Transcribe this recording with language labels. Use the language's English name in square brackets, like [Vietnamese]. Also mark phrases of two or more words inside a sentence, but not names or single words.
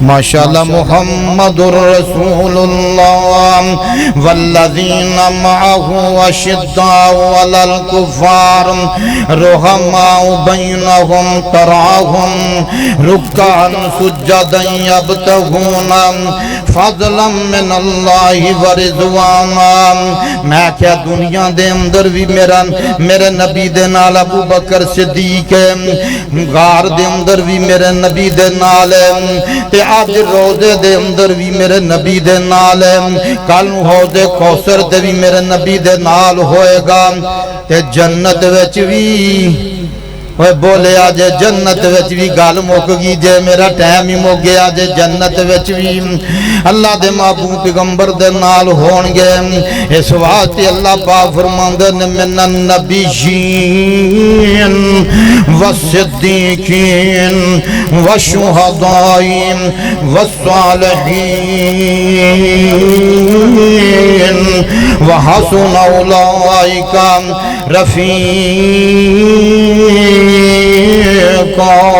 [Arabic] ماشاءاللہ محمد رسول اللہ والذین معه اشداء علی الکفار رحماء بینہم تراہم رکعا سجدا یبتغون فضلا من اللہ ورضوانا۔ [Punjabi] میں کیا دنیا دے اندر بھی میرے نبی دے نال ابو بکر صدیق غار دے اندر بھی میرے نبی دے نال تے آج روزے دے اندر بھی میرے نبی دے نال کل حوض کوثر تے بھی میرے نبی دے نال ہوئے گا تے جنت وچ بھی بولے آجے جنت وچ بھی گال موک گی جے میرا ٹائم ہی موک گیا جے جنت وچ بھی اللہ دے محبوب پیغمبر دے نال ہون گے۔ اس واسطے اللہ پاک فرماندے نے [Arabic] من النبیین والصدیقین والشہداء والصالحین وحسن اولئک رفیقا۔